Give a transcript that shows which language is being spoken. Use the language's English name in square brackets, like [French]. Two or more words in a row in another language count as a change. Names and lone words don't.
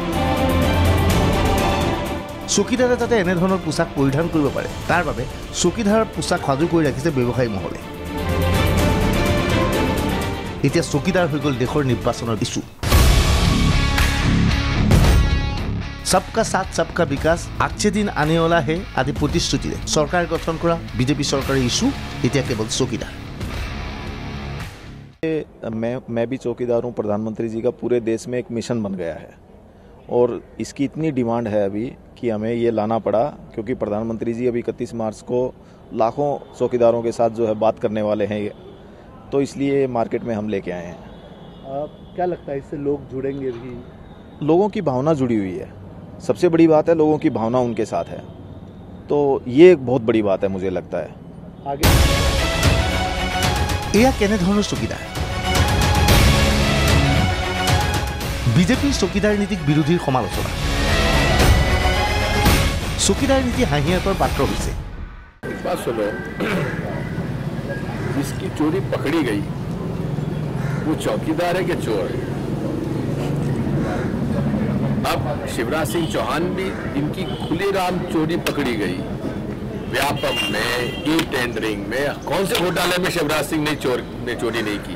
[Assamese] চকীদাৰে যাতে এনেধৰণৰ পোছাক পৰিধান কৰিব পাৰে তাৰ বাবে চকীদাৰৰ পোছাক সাজু কৰি ৰাখিছে ব্যৱসায়ী মহলে। এতিয়া চকীদাৰ হৈ গ'ল দেশৰ নিৰ্বাচনৰ ইছ্যু। [Hindi] सबका साथ सबका विकास, अच्छे दिन आने वाला है [Assamese] আদি প্ৰতিশ্ৰুতিৰে চৰকাৰ গঠন কৰা বিজেপি চৰকাৰৰ ইছ্যু এতিয়া কেৱল চকীদাৰ। [Hindi] मैं भी चौकीदार हूँ। प्रधानमंत्री जी का पूरे देश में एक मिशन बन गया है और इसकी इतनी डिमांड है अभी कि हमें ये लाना पड़ा, क्योंकि प्रधानमंत्री जी अभी 31 मार्च को लाखों चौकीदारों के साथ जो है बात करने वाले हैं, तो इसलिए मार्केट में हम लेके आए हैं। क्या लगता है इससे लोग जुड़ेंगे भी? लोगों की भावना जुड़ी हुई है, सबसे बड़ी बात है लोगों की भावना उनके साथ है, तो ये एक बहुत बड़ी बात है मुझे लगता है। आगे [Assamese] এয়া কেনেধৰণৰ চকীদাৰ? বিজেপিৰ চকীদাৰ নীতিক বিৰোধীৰ সমালোচনা। চকীদাৰ নীতি হাঁহিয়াতৰ পাত্ৰ হৈছে। [Hindi] बात सुनो, जिसकी चोरी पकड़ी गई वो चौकीदार है कि चोर है? अब शिवराज सिंह चौहान भी इनकी खुलेआम चोरी पकड़ी गई। व्यापम में, ई टेंडरिंग में, कौन से घोटाले में शिवराज सिंह ने चोरी नहीं की?